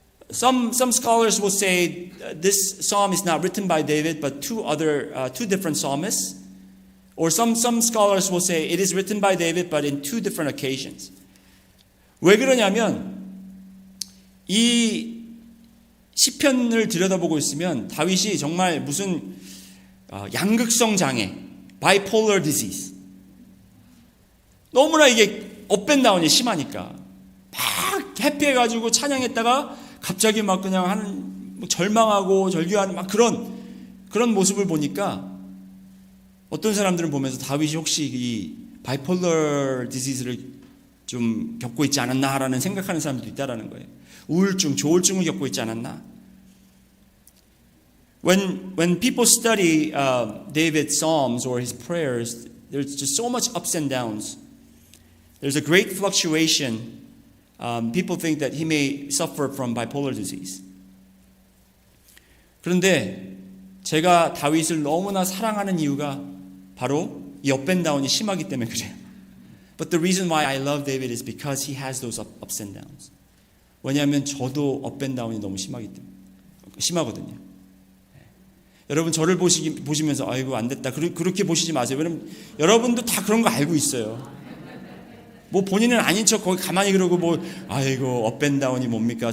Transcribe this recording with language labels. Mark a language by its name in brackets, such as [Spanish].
[English] Some scholars will say this psalm is not written by David, but two different psalmists. Or some scholars will say it is written by David, but in two different occasions. [Korean] 왜 그러냐면 이 시편을 들여다보고 있으면 다윗이 정말 무슨 양극성 장애, [English] bipolar disease, [Korean] 너무나 이게 업앤다운이 심하니까 막 해피해가지고 찬양했다가 갑자기 막 그냥 하는 절망하고 절규하는 막 그런 모습을 보니까 어떤 사람들은 보면서 다윗이 혹시 이 바이폴러 디지즈를 좀 겪고 있지 않았나라는 생각하는 사람들도 있다라는 거예요. 우울증, 조울증을 겪고 있지 않았나? [English] When people study David's psalms or his prayers, there's just so much ups and downs. There's a great fluctuation. People think that he may suffer from bipolar disease. [Korean] 그런데 제가 다윗을 너무나 사랑하는 이유가 바로 이 업앤다운이 심하기 때문에 그래요. [English] But the reason why I love David is because he has those ups and downs. [Korean] 왜냐하면 저도 업앤다운이 너무 심하거든요. 여러분 저를 보시면서 아이고 안 됐다 그렇게 보시지 마세요. 왜냐면 여러분도 다 그런 거 알고 있어요. 뭐 본인은 아닌 척 거기 가만히 그러고 뭐 아이고 업앤다운이 뭡니까?